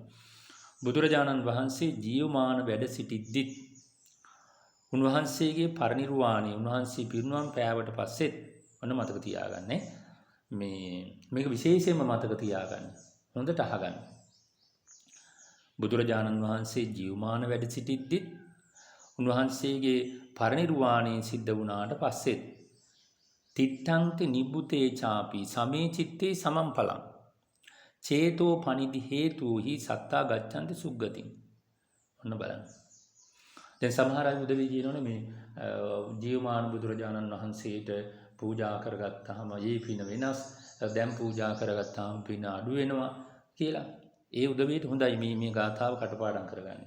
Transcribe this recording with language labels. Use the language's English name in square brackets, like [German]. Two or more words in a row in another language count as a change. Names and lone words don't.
[Sinhala] බුදුරජාණන් වහන්සේ ජීවමාන වැඩ සිටිද්දිත් උන්වහන්සේගේ පරිනිර්වාණය උන්වහන්සේ පිරිනුවම් පෑවට පස්සෙත් ඔන්න මතක තියාගන්න. මේක විශේෂයෙන්ම මතක තියාගන්න. හොඳට අහගන්න. බුදුරජාණන් වහන්සේ ජීවමාන වැඩ සිටිද්දිත් උන්වහන්සේගේ පරිනිර්වාණය සිද්ධ වුණාට පස්සෙත් [Pali] තිත්තංති නිබ්බුතේ චාපි සමේ චිත්තේ සමම්පලං චේතෝ පනිදි හේතුහි සත්තා ගච්ඡන්ති සුග්ගතින්. [Sinhala] ඔන්න බලන්න. දැන් සමහර අය උදවිය කියනෝනේ මේ ජීවමාන බුදුරජාණන් වහන්සේට පූජා කරගත්තාම ඒ පින වෙනස්, දැන් පූජා කරගත්තාම පින අඩු වෙනවා කියලා. ඒ උදවියට හොඳයි මේ ගාථාව කටපාඩම් කරගන්නේ.